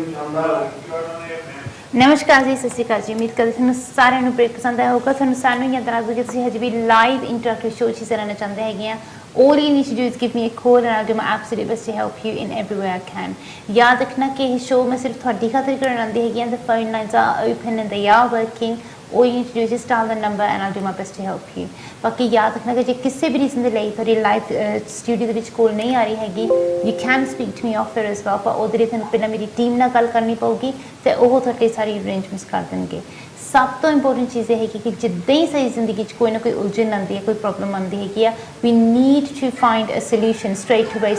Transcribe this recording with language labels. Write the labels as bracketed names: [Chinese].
[Punjabi] नमस्कार जी, सत श्री अकाल जी। उम्मीद करते ਤੁਹਾਨੂੰ ਸਾਰਿਆਂ ਨੂੰ ਬ੍ਰੇਕ ਪਸੰਦ ਆਇਆ ਹੋਊਗਾ। ਤੁਹਾਨੂੰ ਸਾਨੂੰ ਯਾਦ ਰੱਖੋ ਕਿ ਤੁਸੀਂ ਹਜੇ ਵੀ ਲਾਈਵ ਇੰਟਰੈਕਟਿਵ ਸ਼ੋਅ 'ਚ ਰਹਿਣਾ ਚਾਹੁੰਦੇ ਹੈਗੇ ਆ। [English] All you need to do is give me a call and I'll do my absolute best to help you in every way I can. [Punjabi] याद रखना कि ਇਹ ਸ਼ੋਅ ਮੈਂ ਸਿਰਫ ਤੁਹਾਡੀ ਖਾਤਰ ਕਰਾਉਂਦੀ ਹੈਗੀ ਆ। [English] The phone lines are open and they are working. All you need to do is just dial the number and I'll do my best to help you. [Punjabi] ਬਾਕੀ ਯਾਦ ਰੱਖਣਾ ਕਿ ਜੇ ਕਿਸੇ ਵੀ ਰੀਜ਼ਨ ਦੇ ਲਈ ਤੁਹਾਡੀ ਲਾਈਵ ਸਟੂਡੀਓ ਦੇ ਵਿੱਚ ਕੋਲ ਨਹੀਂ ਆ ਰਹੀ ਹੈਗੀ, [English] you can speak to me off air as well, [Punjabi] ਪਰ ਉਹਦੇ ਲਈ ਤੁਹਾਨੂੰ ਪਹਿਲਾਂ ਮੇਰੀ ਟੀਮ ਨਾਲ ਗੱਲ ਕਰਨੀ ਪਊਗੀ ਤੇ ਉਹ ਤੁਹਾਡੀ ਸਾਰੀ ਅਰੇਂਜਮੈਂਟਸ ਕਰ ਦੇਣਗੇ। ਸਭ ਤੋਂ ਇੰਪੋਰਟੈਂਟ ਚੀਜ਼ ਇਹ ਹੈਗੀ ਕਿ ਜਿੱਦਾਂ ਹੀ ਸਾਡੀ ਜ਼ਿੰਦਗੀ 'ਚ ਕੋਈ ਨਾ ਕੋਈ ਉਲਝਣ ਆਉਂਦੀ ਹੈ, ਕੋਈ ਪ੍ਰੋਬਲਮ ਆਉਂਦੀ ਹੈਗੀ ਆ, [English] we need to find a solution straight away.